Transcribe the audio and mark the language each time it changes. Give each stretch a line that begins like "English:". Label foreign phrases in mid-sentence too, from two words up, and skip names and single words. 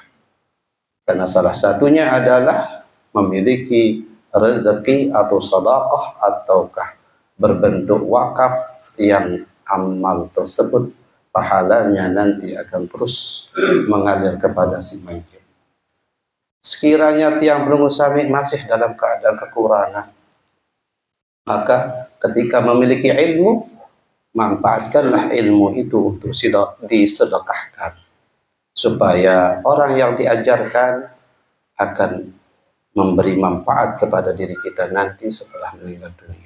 Indonesian: Karena salah satunya adalah memiliki rezeki atau sedekah ataukah berbentuk wakaf yang amal tersebut pahalanya nanti akan terus mengalir kepada si mayit. Sekiranya
Sasak: tiang pelunggu sami
Indonesian: masih dalam keadaan kekurangan, maka ketika memiliki ilmu, manfaatkanlah ilmu itu untuk disedekahkan, supaya orang yang diajarkan akan memberi manfaat kepada diri kita nanti setelah meninggal dunia.